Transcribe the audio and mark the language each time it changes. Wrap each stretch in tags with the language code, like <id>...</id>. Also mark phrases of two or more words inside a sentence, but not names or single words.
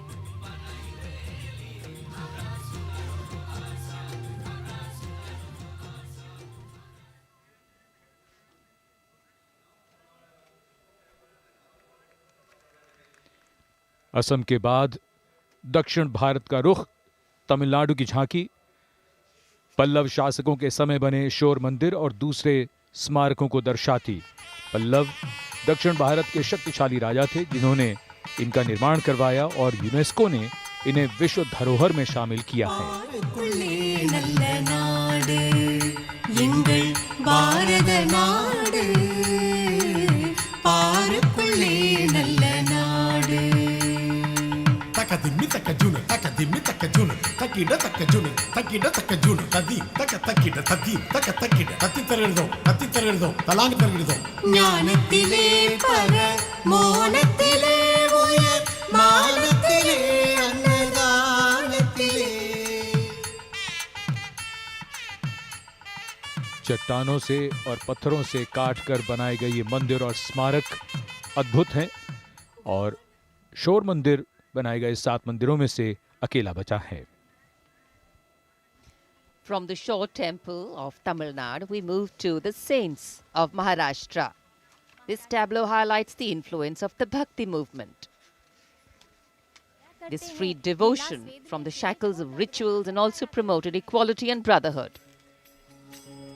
<hi>असम के बाद दक्षिण भारत का रुख तमिलनाडु की झांकी। पल्लव शासकों के समय बने शोर मंदिर और दूसरे स्मारकों को दर्शाती। पल्लव दक्षिण भारत के शक्तिशाली राजा थे जिन्होंने इनका निर्माण करवाया और यूनेस्को ने इन्हें विश्व धरोहर में शामिल किया है। Takadimi takajuna, takadimi takajuna, takida takajuna, takida takajuna, takida tati tarirdo, talang tarirdo.</hi> <ta>ஞானத்திலே பர மோனத்திலே உயர் மானத்திலே அன்னதானத்திலே।</ta> <hi>चट्टानों से और पत्थरों से काटकर बनाए गए ये मंदिर और स्मारक अद्भुत हैं और शोर मंदिर बनाए गए 7 मंदिरों में से अकेला बचा है।</hi> <en>From the Shore Temple of Tamil Nadu, we move to the Saints of Maharashtra. This tableau highlights the influence of the Bhakti movement. This freed devotion from the shackles of rituals and also promoted equality and brotherhood.</en>